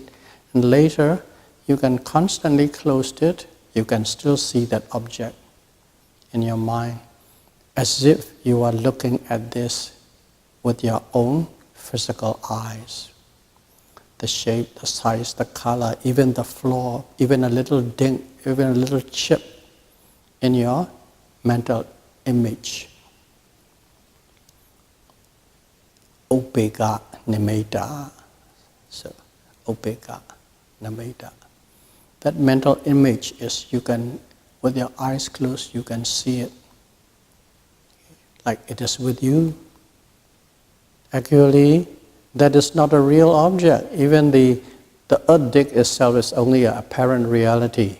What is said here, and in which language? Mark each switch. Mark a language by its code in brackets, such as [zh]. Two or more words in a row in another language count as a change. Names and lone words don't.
[en] And later, you can constantly close it, you can still see that object in your mind, as if you are looking at this with your own physical eyes. The shape, the size, the color, even the flaw, even a little ding, even a little chip in your mental image. [pi] Upeka nimitta. So, upeka nimitta. [en] That mental image is, you can, with your eyes closed, you can see it. Like it is with you. Actually, that is not a real object. Even the earth disk itself is only an apparent reality.